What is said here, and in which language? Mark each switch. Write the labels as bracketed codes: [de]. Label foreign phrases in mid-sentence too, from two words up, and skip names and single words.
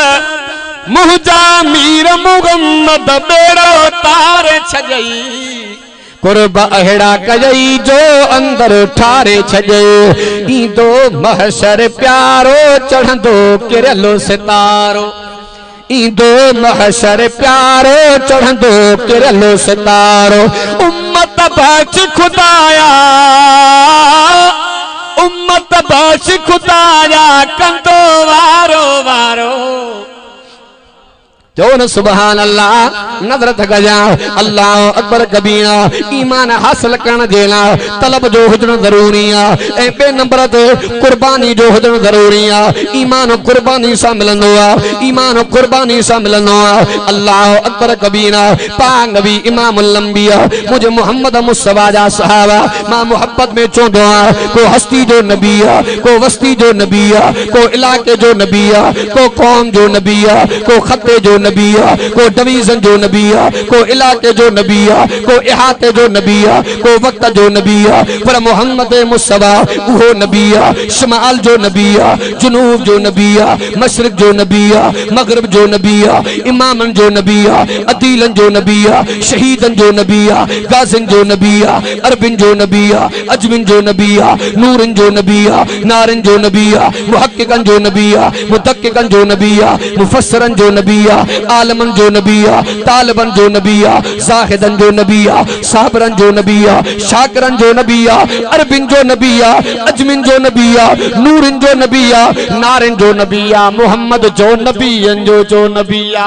[sd] बेड़ो तार छजई कुर्ब अहिड़ा कजई जो अंदर ठारे छजे ईंदो महशर प्यारो चढ़ंदो किरलो सितारो ईंदो महशर प्यारो चढ़ंदो किरलो सितारो उम्मत बख्श खुदाया कंदो वारो वारो जो न [ar] سبحان الله [sd] नजर गजा [ar] الله أكبر كبيرا [sd] ईमान हासिल करण जेला तलब जो हुजण जरूरी है ए बे नंबर ते कुर्बानी जो हुजण जरूरी है ईमान कुर्बानी सा मिलंदो है ईमान कुर्बानी सा मिलंदो है [ar] الله أكبر كبيرا [sd] पाक नबी इमामुल अंबिया मुझे मोहम्मद मुस्तफा जा सहाबा मां मोहब्बत में चोंदो को हस्ती जो नबी है को वस्ती जो नबी है को इलाके जो नबी है को कौम जो नबी है को खत्ते जो नबी आ, को डिवीजन जो नबी आ, को इलाके जो नबी आ, को इहाते जो नबी आ, को वक्त जो नबी आ, पर मोहम्मद मुस्तफा वो नबी आ, शमाल जो नबी आ, जुनूब जो नबी आ, मशरिक जो नबी आ, मगरिब जो नबी आ, इमामन जो नबी आ, अदीलन जो नबी आ, शहीदन जो नबी आ, गाजिन जो नबी आ, अरबिन जो नबी आ, अजमिन जो नबी आ, नूरन जो नबी आ, नारन जो नबी आ, मुहक्किकन जो नबी आ, मुतक्किकन जो नबी आ, मुफस्सरन जो नबी आ, आलमन जो नबी आ, तालिबन जो नबी आ, जाहिदन जो नबी आ, साबरन जो नबी आ, शाकरन जो नबी आ, अरबिन जो नबी आ, अजमिन जो नबी आ, नूरन जो नबी आ, नारन जो नबी आ, मुहम्मद जो नबीयन जो नबी आ।